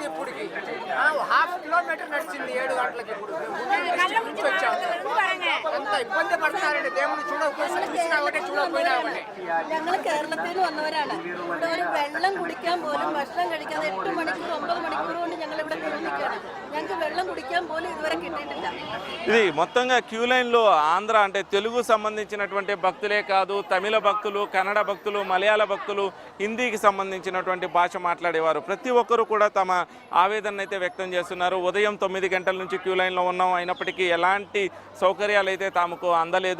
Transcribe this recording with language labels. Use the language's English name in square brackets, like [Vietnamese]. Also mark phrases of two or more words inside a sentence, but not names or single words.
[Telugu] ఇప్పటికి ½ కిలోమీటర్ నడిచింది. 7 గంటలకి ఇప్పుడు వచ్చాము. ఎంత ఇబ్బంది పడతారండి. దేవుడు చూడకపోయినా ఒకటే. [Malayalam] ഞങ്ങൾ കേരളത്തിൽ വന്നവരാണ്. ഇവിടെ ഒരു വെള്ളം കുടിക്കാൻ പോലും ഭക്ഷണം കഴിക്കാതെ 8 മണിക്കൂർ 9 14 മണിക്കൂർ കൊണ്ട് ഞങ്ങൾ ഇവിടെ ക്യൂ നിൽക്കുകയാണ്. ഞങ്ങൾക്ക് വെള്ളം കുടിക്കാൻ പോലും ഇതുവരെ കിട്ടിയിട്ടില്ല. [Telugu] ఇది మొత్తంగా క్యూ లైన్లో ఆంధ్ర అంటే తెలుగు సంబంధించినటువంటి భక్తులే కాదు, తమిళ భక్తులు, కన్నడ భక్తులు, మలయాళ భక్తులు, హిందీకి సంబంధించినటువంటి భాష మాట్లాడేవారు ప్రతి ఒక్కరూ కూడా తమ ఆవేదన అయితే వ్యక్తం చేస్తున్నారు. ఉదయం 9 గంటల నుంచి క్యూ లైన్లో ఉన్నాం, అయినప్పటికీ ఎలాంటి సౌకర్యాలు అయితే తమకు అందలేదు.